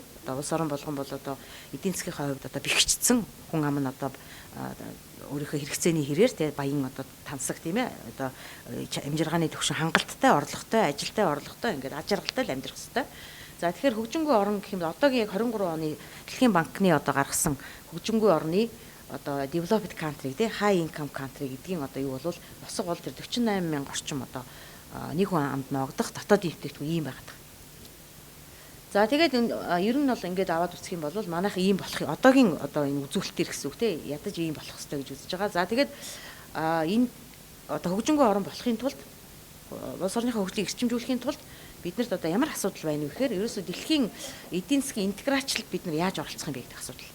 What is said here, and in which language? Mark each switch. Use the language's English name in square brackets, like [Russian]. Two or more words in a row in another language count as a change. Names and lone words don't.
[Mongolian] Одоо улс орон болгон бол одоо эдийн засгийн хувьд одоо бэхжсэн хүн ам нь одоо өөрийнхөө хэрэгцээний хэрээр те баян одоо тансаг тийм ээ одоо амжиргааны төвшин хангалттай, орлоготой, ажилтай, орлоготой ингээд аж аргалтай л амьдрах хэрэгтэй. За тэгэхээр хөгжингүй орн гэх юм одоогийн яг 23 оны Дэлхийн банкны одоо гаргасан хөгжингүй орны одоо [English] developed country [Mongolian] те [English] high income country [Mongolian] гэдгийн одоо юу бол босго бол тэр 48 мянга орчим одоо нэг хүн амд ноогдох дотоодын бүтээгдэхүүн ийм байгаад. За тэгээд ер нь бол ингээд аваад үзэх юм бол манайх ийм болох одоогийн одоо энэ үзүүлэлтээр гэсэн үг те ядаж ийм болох хэрэгтэй гэж үзэж байгаа. За тэгээд энэ одоо хөгжингүй орн болохын тулд улс орныхоо хөгжлийг эрчимжүүлэхийн тулд биднэрт одоо ямар асуудал байна вэ гэхээр ерөөсөө дэлхийн эдийн засгийн интеграцчлалд бид нар яаж оролцох юм бэ гэдэг асуудал.